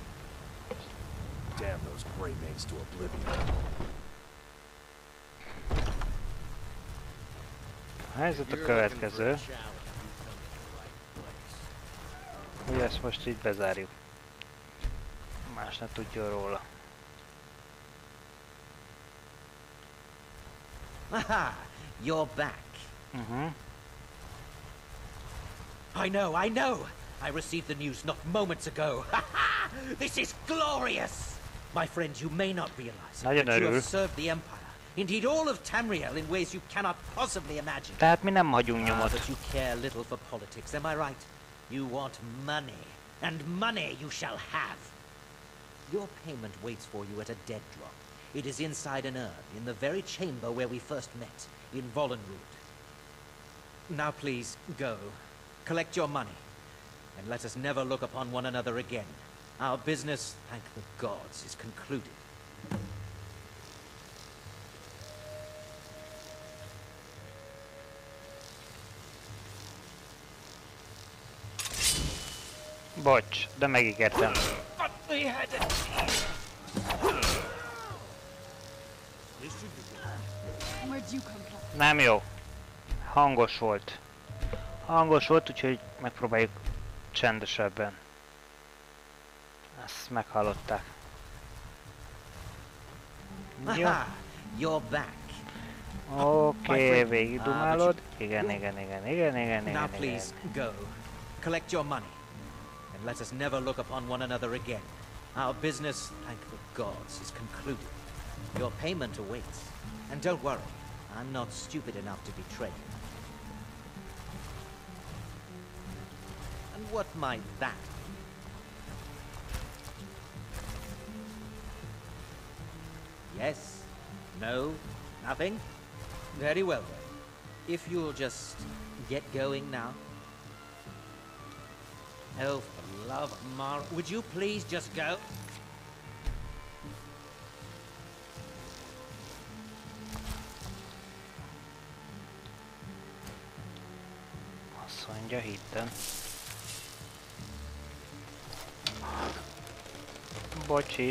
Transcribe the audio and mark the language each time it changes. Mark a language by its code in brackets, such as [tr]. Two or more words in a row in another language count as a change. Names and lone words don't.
[hu] A helyzet a következő, hogy ezt most így bezárjuk. Más ne tudja róla. [en] Aha, you're back. I know! I received the news not moments ago. This is glorious! My friend, you may not realize that you have served the Empire. Indeed, all of Tamriel in ways you cannot possibly imagine. [hu] Tehát mi nem hagyunk nyomot. [en] But you care little for politics, am I right? You want money, and money you shall have. Your payment waits for you at a dead drop. It is inside an urn, in the very chamber where we first met, in Vollenrood. Now please, go. Collect your money, and let us never look upon one another again. Our business, thank the gods, is concluded. [hu] Bocs, de megígértem. Nem jó. Hangos volt. Hangos volt, úgyhogy megpróbáljuk csendesebben. Ezt meghallották. Jó. [en] You're back. [hu] Oké, végigdumálod. Igen. [en] Now please, go. Collect your money. And let us never look upon one another again. Our business, thank the gods, is concluded. Your payment awaits. And don't worry, I'm not stupid enough to betray you. And what might that be? Yes? No? Nothing? Very well then. If you'll just get going now. Oh, for love of Mara, would you please just go? [hu] Azt mondja, hittem. Bocsi.